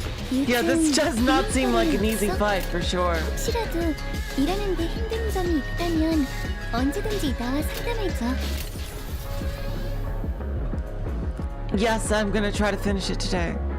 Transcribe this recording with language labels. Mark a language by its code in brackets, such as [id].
[en] Yeah, this does not seem like an easy fight for sure. [ko] 혹시라도 일하는데 힘든 점이 있다면 언제든지 나와 상담해줘. [en] Yes, I'm gonna try to finish it today.